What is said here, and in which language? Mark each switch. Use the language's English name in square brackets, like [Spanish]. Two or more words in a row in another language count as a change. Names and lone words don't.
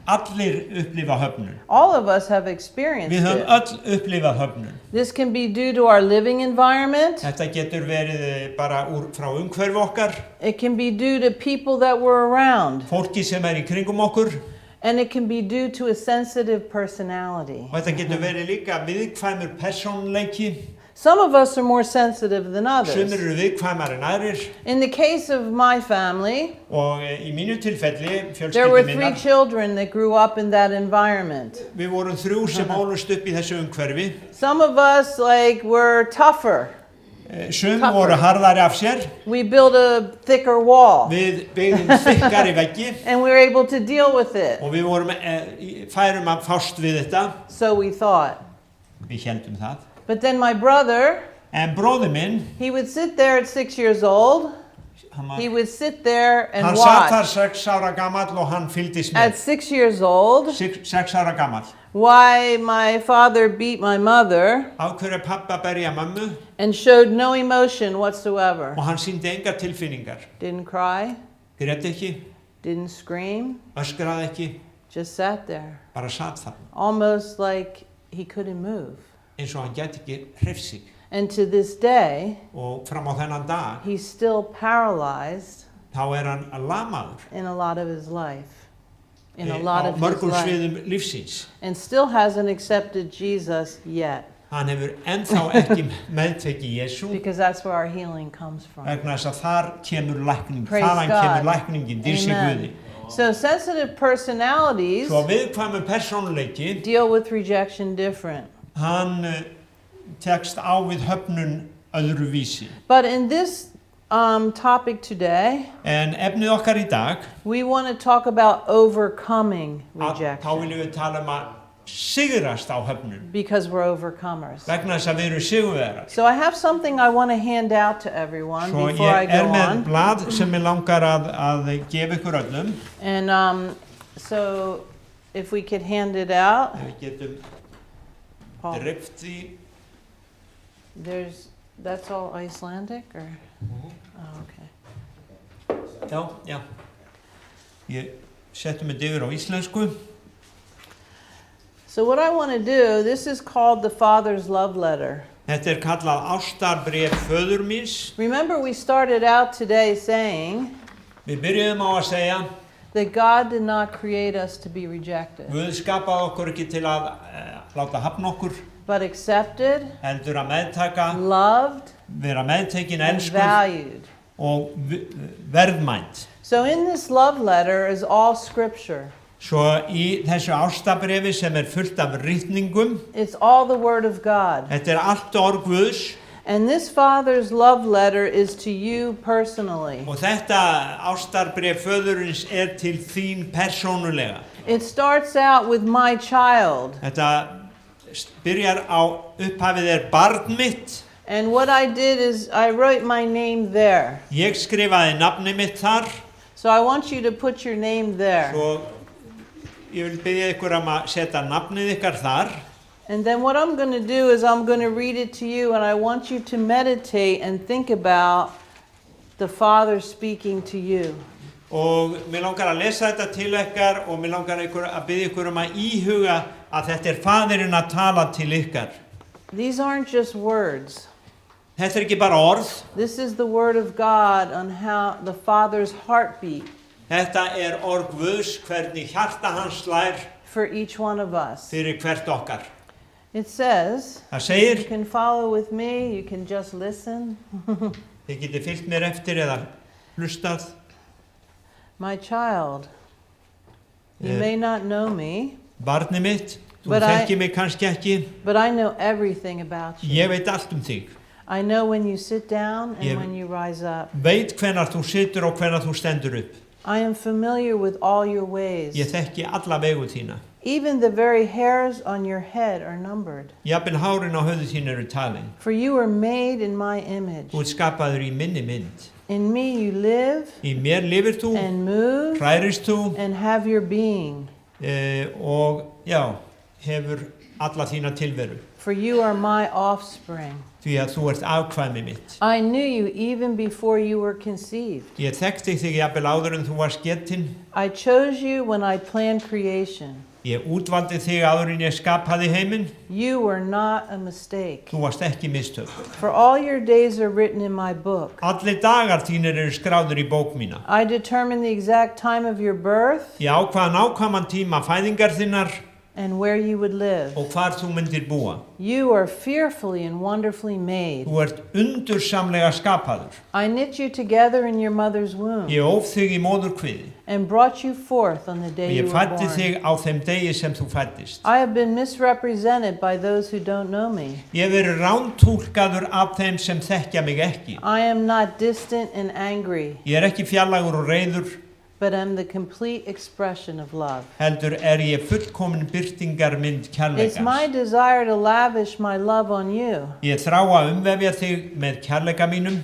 [Icelandic] allir upplifa höfnun. [English] All of us have experienced [Icelandic] Við höfum [English] it. [Icelandic] öll upplifað höfnun. [English] This can be due to our living environment. [Icelandic] Þetta getur verið bara frá umhverfi okkar, [English] It can be due to people that were around. [Icelandic] fólki sem í kringum okkur, [English] And it can be due to a sensitive personality. [Icelandic] og þetta getur verið líka viðkvæmur persónuleiki. [English] Some of us are more sensitive than others. [Icelandic] Sumir eru viðkvæmar en aðrir [English] In the case of my family, [Icelandic] og í mínu tilfelli, [English] there were [Icelandic] fjölskyldu 3 minnar, [English] children that grew up in that environment. [Icelandic] við vorum 3 sem ólust upp í þessu umhverfi. [English] Some of us were tougher. [Icelandic] Sum voru harðari af sér, [English] We built a thicker wall [Icelandic] við byggðum þykkari veggi [English] and we were able to deal with it. [Icelandic] og við vorum færum að fást við þetta. [English] So we thought. [Icelandic] Við héldum það. [English] But then my brother, [Icelandic] En bróðir minn, [English] he would sit there at 6 years old. He would sit there and [Icelandic] hann satt þar [English] watch [Icelandic] 6 ára gamall og hann fylgdist [English] at [Icelandic] með. [English] 6 years old [Icelandic] 6 ára gamall. [English] why my father beat my mother [Icelandic] Á hverju pappa berja mömmu [English] and showed no emotion whatsoever. [Icelandic] og hann sýndi engar tilfinningar. [English] Didn't cry, [Icelandic] Grét ekki, [English] didn't scream, [Icelandic] öskraði ekki, [English] just sat there, [Icelandic] bara satt þar. [English] almost like he couldn't move. [Icelandic] Eins og hann gæti ekki hreyft sig. [English] And to this day, [Icelandic] Og fram á þennan dag, [English] he's still paralyzed [Icelandic] þá hann lamaður [English] in a lot of his life. In a [Icelandic] á [English] lot of his [Icelandic] mörgum [English] life. [Icelandic] sviðum lífsins. [English] And still hasn't accepted Jesus yet. [Icelandic] Hann hefur ennþá ekki meðtekið Jesú [English] Because that's where our healing comes from. [Icelandic] vegna þess að þar kemur lækning, [English] Praise [Icelandic] þaðan [English] God. [Icelandic] kemur lækningin, dýrsi Guði. Amen. [English] So sensitive personalities [Icelandic] Svo viðkvæmur persónuleiki, [English] deal with rejection different. [Icelandic] hann tekst á við höfnun öðru vísi. [English] But in this topic today, [Icelandic] En efnið okkar í dag, [English] we want to talk about overcoming [Icelandic] þá [English] rejection [Icelandic] viljum við tala að sigrast á höfnun [English] because we're overcomers. [Icelandic] vegna þess að við erum sigurvegarar. [English] So I have something I want to hand out to everyone [Icelandic] Svo [English] before I [Icelandic] ég [English] go [Icelandic] með [English] on. [Icelandic] blað sem ég langar að gefa ykkur öllum. [English] And so if we could hand it out. [Icelandic] Ef við getum Paul, dreift því. [English] that's all Icelandic or? Oh, okay. [Icelandic] Já, já. Ég setti mig yfir á íslensku. [English] So what I want to do, this is called the Father's Love Letter. [Icelandic] Þetta kallað ástarbréf föður míns. [English] Remember we started out today saying [Icelandic] Við byrjuðum á að segja, [English] that God did not create us to be rejected, [Icelandic] Guð skapaði okkur ekki til að láta hafna okkur, [English] but accepted, [Icelandic] heldur að meðtaka, [English] loved, [Icelandic] vera meðtekin, [English] and [Icelandic] elskuð [English] valued. [Icelandic] og verðmænt. [English] So in this love letter is all scripture. [Icelandic] Svo í þessu ástabrefi sem fullt af ritningum, [English] It's all the Word of God. [Icelandic] þetta allt orð Guðs [English] And this father's love letter is to you personally. [Icelandic] Og þetta ástarbréf föðurins til þín persónulega. [English] It starts out with my child. [Icelandic] Þetta byrjar á upphafið barn mitt. [English] And what I did is I wrote my name there. [Icelandic] Ég skrifaði nafni mitt þar. [English] So I want you to put your name there. [Icelandic] Svo ég vil biðja ykkur að setja nafnið ykkar þar. [English] And then what I'm going to do is I'm going to read it to you, and I want you to meditate and think about the Father speaking to you. [Icelandic] Og mér langar að lesa þetta til ykkar og mér langar að biðja ykkur að íhuga að þetta faðirinn að tala til ykkar. [English] These aren't just words. [Icelandic] Þetta ekki bara orð. [English] This is the word of God on how the Father's heartbeat. [Icelandic] Þetta orð Guðs, hvernig hjarta hans slær [English] for each one of us. [Icelandic] Fyrir hvert okkar. [English] It says, [Icelandic] Það segir, [English] you can follow with me, you can just listen. [Icelandic] þið getið fylgt mér eftir eða hlustað. [English] My child, you may not know me, [Icelandic] Barnið mitt, þú [English] But [Icelandic] þekkir mig kannski ekki. [English] but I know everything about you. [Icelandic] Ég veit allt þig. [English] I know when you sit down and [Icelandic] Ég- [English] when you rise up. [Icelandic] Veit hvenær þú situr og hvenær þú stendur upp. [English] I am familiar with all your ways. [Icelandic] Ég þekki alla vegu þína. [English] Even the very hairs on your head are numbered. [Icelandic] Jafnvel hárin á höfði þín eru talin. [English] For you are made in my image. [Icelandic] Þú ert skapaður í minni mynd. [English] In me you live [Icelandic] Í mér lifir þú, [English] and move [Icelandic] hrærist þú [English] and have your being. [Icelandic] og já, hefur alla þína tilveru. [English] For you are my offspring. [Icelandic] Því að þú ert afkvæmi mitt. [English] I knew you even before you were conceived. [Icelandic] Ég þekkti þig jafnvel áður en þú varst getinn. [English] I chose you when I planned creation. [Icelandic] Ég útvaldi þig áður en ég skapaði heiminn. [English] You were not a mistake. [Icelandic] Þú varst ekki mistök. [English] For all your days are written in my book. [Icelandic] Allir dagar þínir eru skráður í bók mína. [English] I determined the exact time of your birth [Icelandic] Ég ákvað nákvæman tíma fæðingar þinnar [English] and where you would live. [Icelandic] og hvar þú myndir búa. [English] You are fearfully and wonderfully made. [Icelandic] Þú ert undursamlega skapaður. [English] I knit you together in your mother's womb [Icelandic] Ég óf þig í móðurkviði [English] and brought you forth on the [Icelandic] og [English] day you [Icelandic] ég [English] were [Icelandic] fæddi [English] born. [Icelandic] þig á þeim degi sem þú fæddist. [English] I have been misrepresented by those who don't know me. [Icelandic] Ég hef verið rántúlkaður af þeim sem þekkja mig ekki. [English] I am not distant and angry, [Icelandic] Ég ekki fjarlægur og reiður, [English] but am the complete expression of love. [Icelandic] heldur ég fullkomin birtingarmynd [English] It's my [Icelandic] kærleikans. [English] desire to lavish my love on you, [Icelandic] Ég þrá að umvefja þig með kærleika mínum,